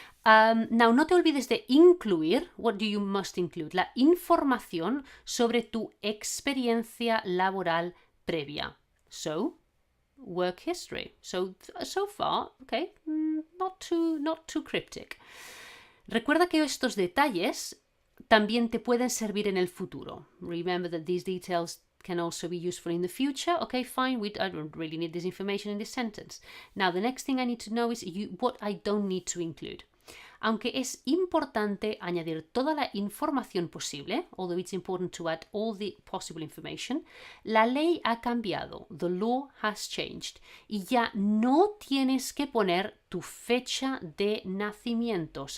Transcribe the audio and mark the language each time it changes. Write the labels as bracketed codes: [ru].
[en] Now, [es] no te olvides de incluir, [en] what do you must include? [es] La información sobre tu experiencia laboral previa. [en] So, work history. So far, okay, not too cryptic. [es] Recuerda que estos detalles también te pueden servir en el futuro. [en] Remember that these details can also be useful in the future. Okay, fine, I don't really need this information in this sentence. Now, the next thing I need to know is what I don't need to include. [es] Aunque es importante añadir toda la información posible, [en] although it's important to add all the possible information, [es] la ley ha cambiado, [en] the law has changed, [es] y ya no tienes que poner tu fecha de nacimiento.